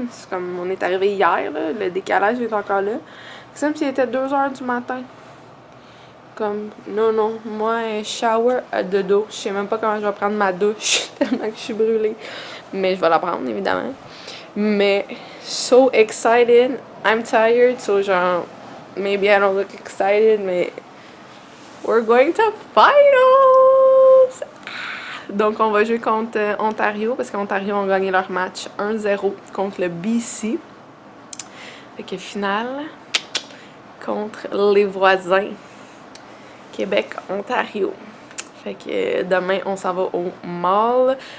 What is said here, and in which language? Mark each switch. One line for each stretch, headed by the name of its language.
French: C'est comme, on est arrivé hier, là, le décalage est encore là. C'est comme s'il était 2 heures du matin. Comme, non, moi, shower à dodo. Je sais même pas comment je vais prendre ma douche, tellement que je suis brûlée. Mais je vais la prendre, évidemment.
English: Mais, so excited. I'm tired, so genre, maybe I don't look excited, mais we're going to finals!
French: Donc, on va jouer contre Ontario, parce qu'Ontario ont gagné leur match 1-0 contre le BC. Fait que finale contre les voisins. Québec, Ontario. Fait que demain, on s'en va au mall.